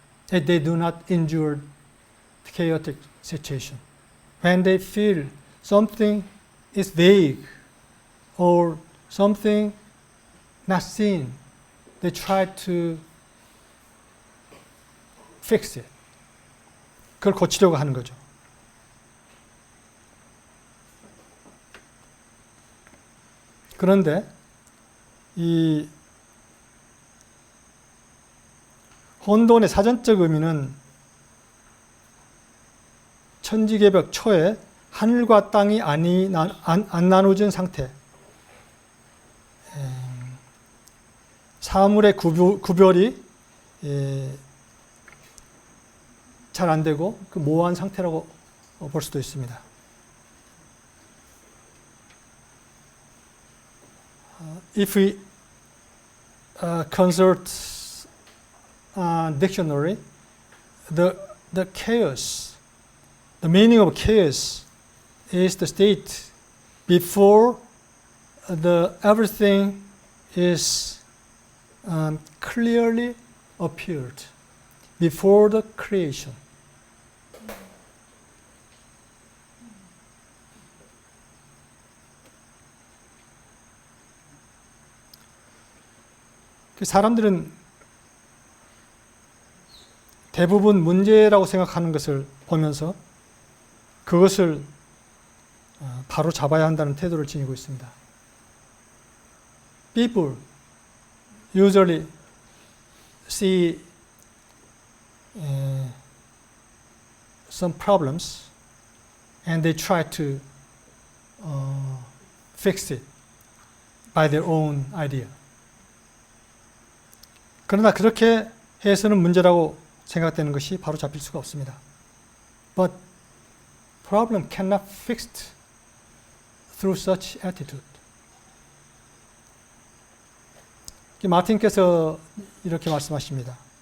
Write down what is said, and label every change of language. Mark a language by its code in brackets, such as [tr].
[en] And they do not endure the chaotic situation. When they feel something is vague or something not seen, they try to fix it. [ko] 그걸 고치려고 하는 거죠. 그런데 이 혼돈의 사전적 의미는 천지개벽 초에 하늘과 땅이 안 나누어진 상태, 사물의 구별이 잘 안 되고 그 모호한 상태라고 볼 수도 있습니다. [en] If we consult dictionary, the chaos, the meaning of chaos is the state before everything is clearly appeared, before the creation. [ko] 사람들은 대부분 문제라고 생각하는 것을 보면서 그것을 바로 잡아야 한다는 태도를 지니고 있습니다. [en] People usually see some problems and they try to fix it by their own idea. [ko] 그러나 그렇게 해서는 문제라고 생각되는 것이 바로 잡힐 수가 없습니다. [en] But problem cannot fixed through such attitude. [ko] 마틴께서 이렇게 말씀하십니다.